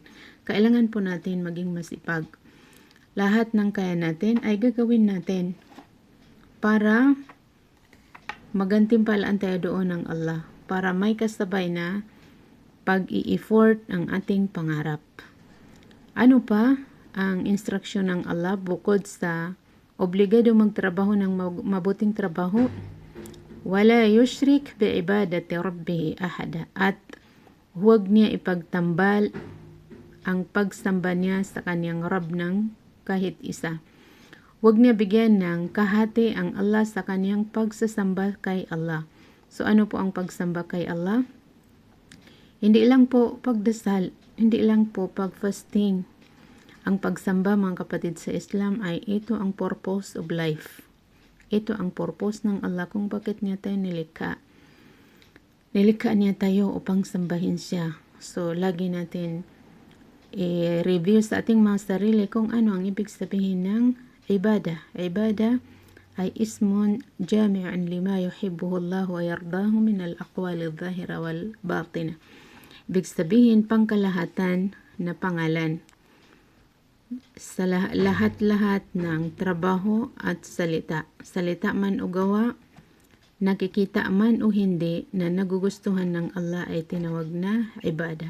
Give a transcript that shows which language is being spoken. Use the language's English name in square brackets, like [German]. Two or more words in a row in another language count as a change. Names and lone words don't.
[Filipino] Kailangan po natin maging masipag. Lahat ng kaya natin ay gagawin natin para magantimpalaan tayo doon ng Allah, para may kasabay na pag-i-effort ang ating pangarap. Ano pa ang instruction ng Allah bukod sa obligado magtrabaho ng mabuting trabaho? [Arabic] ولا يشرك بعبادة ربه أحدا, [Filipino] at huwag niya ipagtambal ang pagsamba niya sa kanyang Rabb ng kahit isa. Huwag niya bigyan ng kahati ang Allah sa kanyang pagsasamba kay Allah. So ano po ang pagsamba kay Allah? Hindi lang po pagdasal, hindi lang po pag-fasting. Ang pagsamba mga kapatid sa Islam ay ito ang [English] purpose of life. [Filipino] Ito ang purpose ng Allah kung bakit niya tayo nilikha. Nilikha niya tayo upang sambahin siya. So lagi natin i-review sa ating mga sarili kung ano ang ibig sabihin ng ibadah. [Arabic] Ibadah ay اسم جامع لما يحبه الله ويرضاه من الأقوال الظاهرة والباطنة. [Filipino] Ibig sabihin pangkalahatan na pangalan sa lahat-lahat ng trabaho at salita. Salita man o gawa, nakikita man o hindi, na nagugustuhan ng Allah ay tinawag na ibadah.